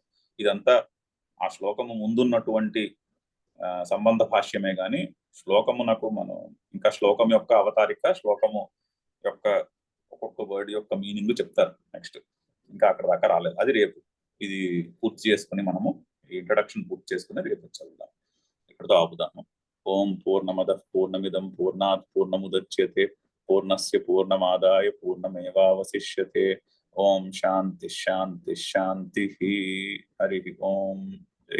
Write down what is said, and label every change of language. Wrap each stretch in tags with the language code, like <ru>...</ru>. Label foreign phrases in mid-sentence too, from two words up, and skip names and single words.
<te>ఇదంతా ఆ శ్లోకము ముందున్నటువంటి సంబంధ భాష్యమే గాని శ్లోకమునకు మనం ఇంకా శ్లోకం యొక్క అవతారిక, శ్లోకము యొక్క ఒక్కొక్క వర్డ్ యొక్క మీనింగ్ చెప్తారు నెక్స్ట్. ఇంకా అక్కడ దాకా రాలేదు, అది రేపు. ఇది పూర్తి చేసుకుని మనము ఇంట్రడక్షన్ పూర్తి చేసుకుని రేపు చదువుదాం. ఇక్కడతో ఆపుదాము.</te> <sa>ఓం పూర్ణమద పూర్ణమిదం పూర్ణాత్ పూర్ణముదచ్యతే పూర్ణస్య పూర్ణమాదాయ పూర్ణమేవావశిష్యతే. ఓం శాంతి శాంతి శాంతి. హరి ఓం.</sa>